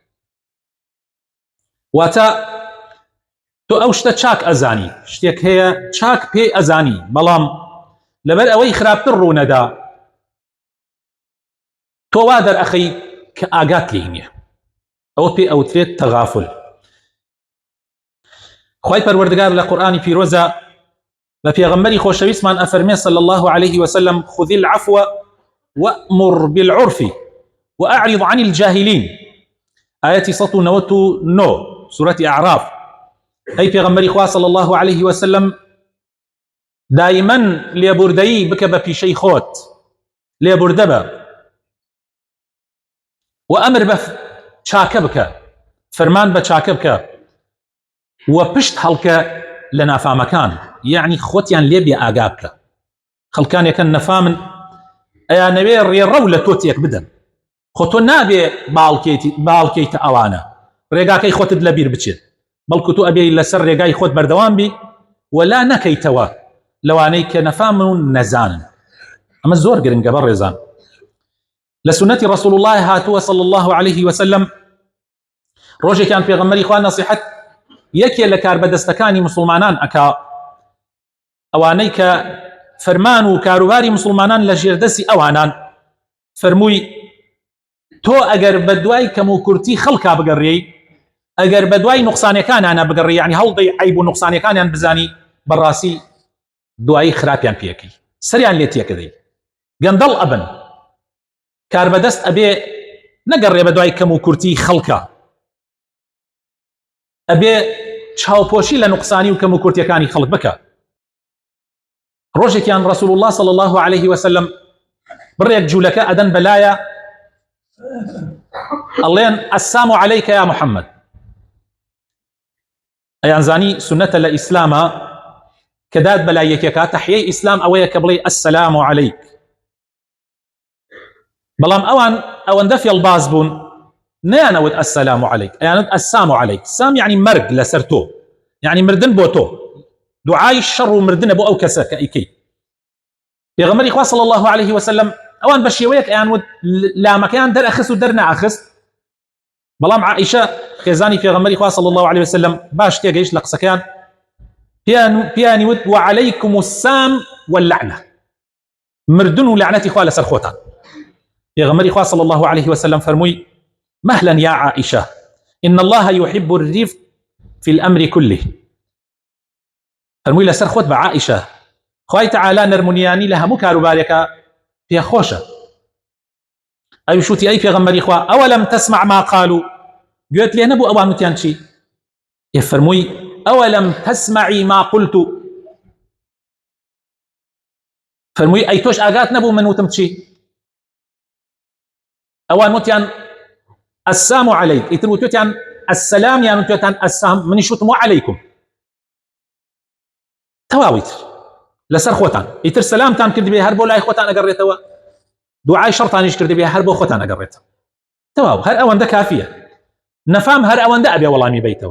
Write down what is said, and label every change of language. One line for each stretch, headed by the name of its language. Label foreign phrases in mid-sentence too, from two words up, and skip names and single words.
Central Kurdish: واتە تۆ ئەو شتە چاک ئەزانی، شتێک هەیە چاک پێی ئەزانی، بەڵام لەبەر ئەوەی خراپتر ڕوونەدا تۆ وا دەرئەخەی کە ئاگات لێی نییە. ئەوە پێی ئەوترێت تەغافل. خوای پەروەردگار لە قورئانی پیرۆزە بە پێغەمبەری خۆشەویستمان ئەفەرمێ
Arabic: صلی الله عليه وسلم: خذ العفو وأمر بالعرف وأعرض عن الجاهلين. آية 199 سورة أعراف.
Central Kurdish: أي پێغەمبەری خوا
Arabic: صلی الله عليه وسلم
Central Kurdish: دائما لێبوردەیی بکە بە پیشەی خۆت، لێبوردە بە وأمر بچاکە بکە، فەرمان بە چاکە بکە، و پشت هەڵکە لە نافامەکان، یعنی خۆتیان لێ بێ ئاگا بکە. خەڵکانێکن نەفامن ئەیانەوێ ڕێڕەو لە تۆ تێک بدەن، خۆ تۆ نابێ باڵکەیتە ئەوانە، ڕێگاکەی خۆتت لەبیر بچێت، بەڵکو تۆ ئەبێ لەسەر ڕێگای خۆت بەردەوام بی ولا نەکەیتەوە لەوانەی کە نەفامن و نەزانن. ئەمە زۆر گرنگە بەڕێزان.
Arabic: لسنة رسول الله هاتووە صلى الله عليه وسلم.
Central Kurdish: ڕۆژێکیان پێغەمبەری خوا نەسیحەت یەکێ لە کاربەدەستەکانی مسلمانان ئەکا، ئەوانەی کە فەرمان و کاروباری مسلمانان لە ژێردەستی ئەوانان، فەرمووی تۆ ئەگەر بە دوای کەم و کورتی خەڵکا بگەڕێی، ئەگەر بە دوای نوقسانەکانیانە بگەڕێی، یعنی هەڵدەی عەیب و نوقسانەکانیان بزانی، بەڕاستی دوایی خراپیان پێکەی، سەریان لێ تێکەدەی، گەندەڵ ئەبن. کاربەدەست ئەبێ نەگەڕێ بە دوای کەم و کورتی خەڵکە، ئەبێ چاوپۆشی لە نوقسانی و کەم و کورتیەکانی خەڵک بکە. ڕۆژێکیان
Arabic: رسول الله صلى الله عليه وسلم
Central Kurdish: بڕێک جوولەکە ئەدەن بەلایە، ئەڵێن
Arabic: السلام عليك يا محمد.
Central Kurdish: ئەیانزانی سنەتە لە ئیسلامە کە داد بەلای یەکێکە، تەحیەی ئیسلام ئەوەیە کە بڵێ
Arabic: السلام عليك.
Central Kurdish: بەڵام ئەوەندە فێڵباز بوون نەیانەوت
Arabic: السلام عليك،
Central Kurdish: ئەیانوت
Arabic: السلام عليك.
Central Kurdish: سام یعنی مەرگ لەسەر تۆ، یعنی مردن بۆ تۆ، دوعای شەڕ و مردنە بۆ ئەو کەسە کە ئیکەی. پێغەمبەری خوا
Arabic: صلی الله عليه وسلم
Central Kurdish: ئەوان بە شێوەیەک ئەیانوت لامەکەیان دەرئەخست و دەرنەئەخست، بەڵام عائشە خێزانی پێغەمبەری خوا
Arabic: صلی الله عليه وسلم
Central Kurdish: باش تێگەیشت لە قسەکەیان پیانی وت
Arabic: وعليكم السام واللعنة،
Central Kurdish: مردن و لعنەتی خوا لەسەر خۆتان. پێغەمبەری خوا
Arabic: صلی الله عليه وسلم
Central Kurdish: فەرمووی
Arabic: مهلا يا عائشة إن الله يحب الرفق في الأمر كله.
Central Kurdish: فەرمووی لەسەر خۆت بە عائشە خوای تعالی نەرمونیانی لە هەموو کاروبارێکە پێخۆشە. ئەویش وتی ئەی پێغەمبەری خوا
Arabic: ئەوەلەم تسمع ما قالوا،
Central Kurdish: گوێت لێ نەبوو ئەوان وتیان چی؟ فەرمووی
Arabic: ئەوەلەم تسمعی ما قلت،
Central Kurdish: فەرمووی ئەی تۆش ئاگات نەبوو من وتم چی؟ ئەوان وتیان
Arabic: السلام عليك،
Central Kurdish: ئیتر وتیان السلام یان وتیان السلام، منیش وتم وعليكم. تەواویتر لەسەر خۆتان، ئیتر سەلامتان کرد بێ هەر بۆ لای خۆتان ئەگەڕێتەوە، دوعای شەڕتانیش کرد بێ هەر بۆ خۆتان ئەگەڕێتەوە. تەواو هەر ئەوەندە کافیە. نەفام هەر ئەوەندە ئەبێ وەڵامی بیتەوە.